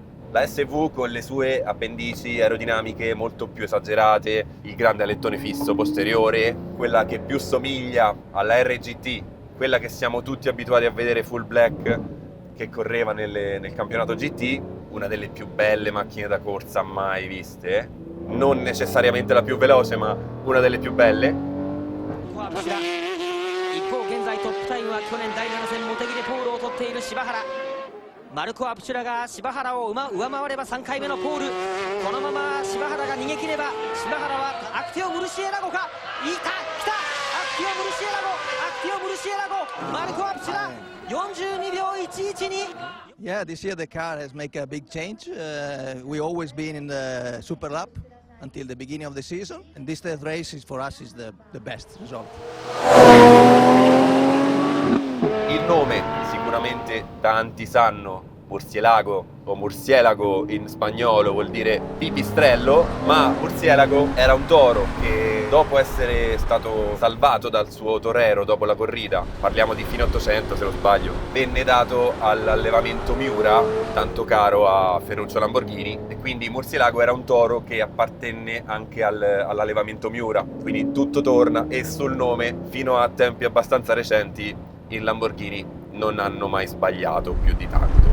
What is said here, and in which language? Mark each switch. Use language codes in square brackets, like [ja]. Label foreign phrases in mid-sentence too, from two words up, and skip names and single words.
[it] La SV con le sue appendici aerodinamiche molto più esagerate, il grande alettone fisso posteriore, quella che più somiglia alla RGT, quella che siamo tutti abituati a vedere [en] full black [it] che correva nel campionato GT, una delle più belle macchine da corsa mai viste, non necessariamente la più veloce, ma una delle più belle. [ja] Marco Abshira が柴原を上回れば3回目のポール。このまま柴原が逃げ切れば柴原はアクティオ・ムルシエラゴか。いた、来た、アクティオ・ムルシエラゴ、アクティオ・ムルシエラゴ、マルコ・アブシラ42秒112。 [en] Yeah, this year the car has made a big change. We always been in the Super Lap until the beginning of the season, and this test race is for us is the best result. [it] Il nome sicuramente tanti sanno, Murcielago o Murcielago in spagnolo vuol dire pipistrello, ma Murcielago era un toro che dopo essere stato salvato dal suo torero dopo la corrida, parliamo di fine 800 se non sbaglio, venne dato all'allevamento Miura, tanto caro a Ferruccio Lamborghini, e quindi Murcielago era un toro che appartenne anche all'allevamento Miura, quindi tutto torna, e sul nome fino a tempi abbastanza recenti in Lamborghini non hanno mai sbagliato più di tanto.